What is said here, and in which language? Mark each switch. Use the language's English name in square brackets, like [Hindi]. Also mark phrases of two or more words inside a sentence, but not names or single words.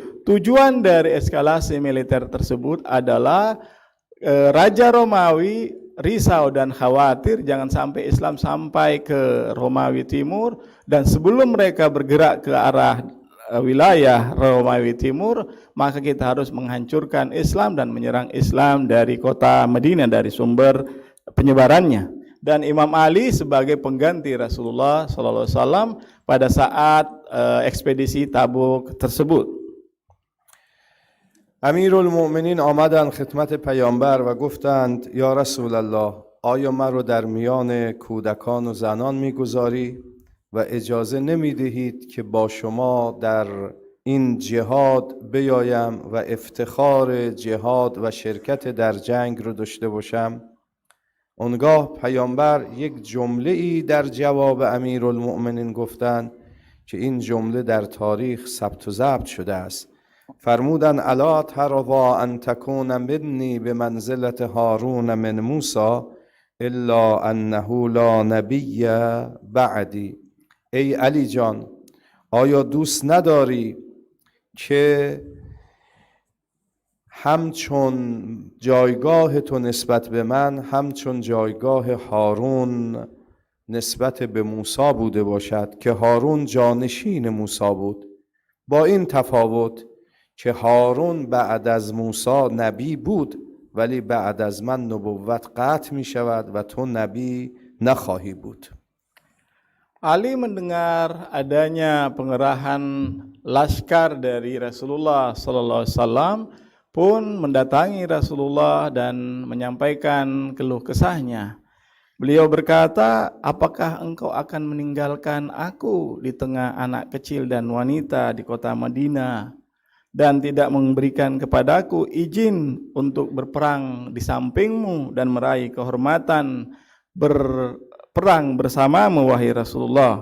[Indonesian] Tujuan dari eskalasi militer tersebut adalah Raja Romawi risau dan khawatir jangan sampai Islam sampai ke Romawi Timur, dan sebelum mereka bergerak ke arah wilayah Romawi Timur, maka kita harus menghancurkan Islam dan menyerang Islam dari kota Madinah, dari sumber penyebarannya. Dan Imam Ali sebagai pengganti Rasulullah SAW pada saat ekspedisi Tabuk tersebut. [Persian] امیرالمؤمنین آمدند خدمت پیامبر و گفتند [Arabic] یا رسول الله، [Persian] آیا من رو در میان کودکان و زنان میگذاری؟ و اجازه نمی دهید که با شما در این جهاد بیایم و افتخار جهاد و شرکت در جنگ رو داشته باشم. اونگاه پیامبر یک جمله ای در جواب امیرالمؤمنین گفتند که این جمله در تاریخ ثبت و ضبط شده است. [Arabic] فرمودن الا ترضی ان تکون منی بمنزلة هارون من موسی الا انه لا نبی بعدی. [Persian] ای علی جان، آیا دوست نداری که همچون جایگاه تو نسبت به من همچون جایگاه هارون نسبت به موسی بوده باشد که هارون جانشین موسی بود، با این تفاوت که هارون بعد از موسی نبی بود ولی بعد از من نبوت قطع می شود و تو نبی نخواهی بود. [Indonesian] Ali mendengar adanya pengerahan laskar dari Rasulullah [Arabic] صلى الله عليه وسلم [Indonesian] pun mendatangi Rasulullah dan menyampaikan keluh kesahnya. Beliau berkata, apakah engkau akan meninggalkan aku di tengah anak kecil dan wanita di kota Madinah dan tidak memberikan kepadaku izin untuk berperang di sampingmu dan meraih kehormatan berperang bersamamu wahai Rasulullah.